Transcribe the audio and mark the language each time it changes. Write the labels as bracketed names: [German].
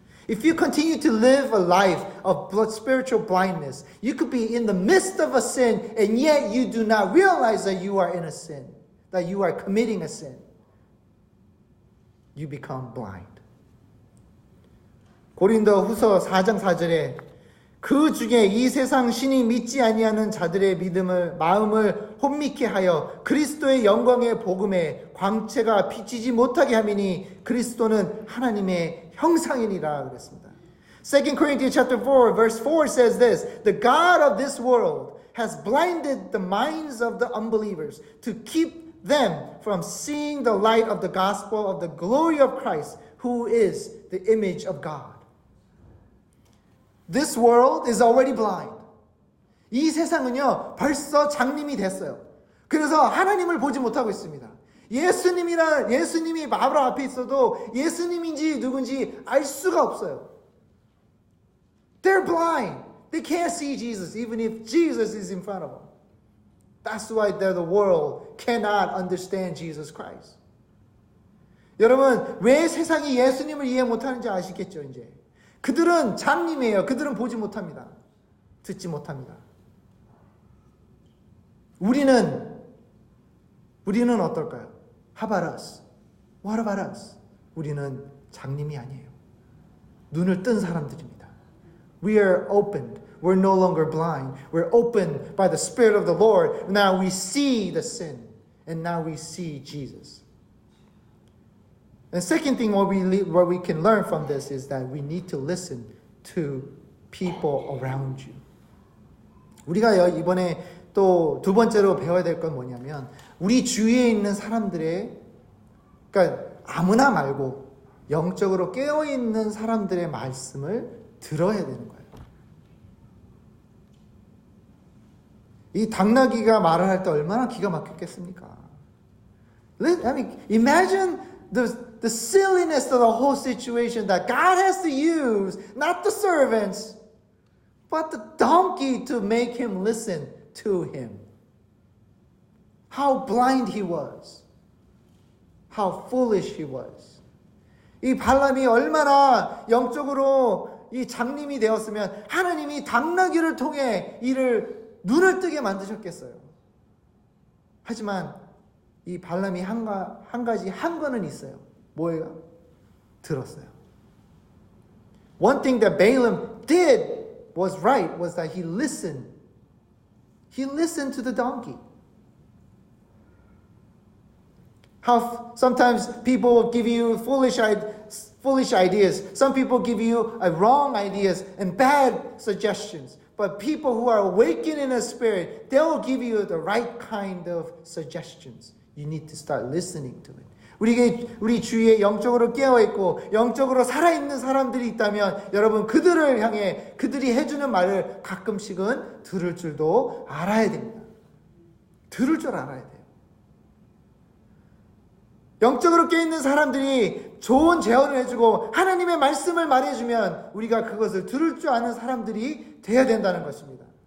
[English] If you continue to live a life of spiritual blindness, you could be in the midst of a sin and yet you do not realize that you are in a sin, that you are committing a sin. You become blind. [Korean] 고린도 후서 4장 4절에 그 중에 이 세상 신이 믿지 아니하는 자들의 마음을 혼미케 하여 그리스도의 영광의 복음에 광채가 비치지 못하게 함이니 그리스도는 하나님의 형상이니라 그랬습니다. [English] 2 Corinthians chapter 4 verse 4 says this, the God of this world has blinded the minds of the unbelievers to keep them from seeing the light of the gospel of the glory of Christ, who is the image of God. This world is already blind. [Korean] 이 세상은요, 벌써 장님이 됐어요. 그래서 하나님을 보지 못하고 있습니다. 예수님이 바로 앞에 있어도 예수님인지 누군지 알 수가 없어요. [English] They're blind. They can't see Jesus, even if Jesus is in front of them. That's why the world cannot understand Jesus Christ. [Korean] 여러분, 왜 세상이 예수님을 이해 못하는지 아시겠죠, 이제? 그들은 장님이에요. 그들은 보지 못합니다. 듣지 못합니다. 우리는 어떨까요? [English] How about us? What about us? [Korean] 우리는 장님이 아니에요. 눈을 뜬 사람들입니다. [English] We are opened. We're no longer blind. We're opened by the Spirit of the Lord. Now we see the sin. And now we see Jesus. And second thing what we can learn from this is that we need to listen to people around you. [Korean] 우리가 이번에 또 두 번째로 배워야 될 건 뭐냐면 우리 주위에 있는 사람들의 그러니까 아무나 말고 영적으로 깨어있는 사람들의 말씀을 들어야 되는 거예요. 이 당나귀가 말을 할 때 얼마나 기가 막혔겠습니까? [English] I mean, imagine the silliness of the whole situation that God has to use, not the servants, but the donkey to make him listen to him. How blind he was. How foolish he was. [Korean] 이 발람이 얼마나 영적으로 이 장님이 되었으면 하나님이 당나귀를 통해 이를 눈을 뜨게 만드셨겠어요. 하지만 이 발람이 한 가지 한 거는 있어요. 뭐예요? 들었어요. [English] One thing that Balaam did was right was that he listened. He listened to the donkey. How sometimes people give you foolish ideas. Some people give you wrong ideas and bad suggestions. But people who are awakened in the Spirit, they'll give you the right kind of suggestions. You need to start listening to it. [Korean] 우리 주위에 영적으로 깨어있고 영적으로 살아있는 사람들이 있다면 여러분 그들을 향해 그들이 해주는 말을 가끔씩은 들을 줄도 알아야 됩니다. 들을 줄 알아야 돼요. 영적으로 깨어있는 사람들이 좋은 제언을 해주고 하나님의 말씀을 말해주면 우리가 그것을 들을 줄 아는 사람들이 돼야 된다는 것입니다.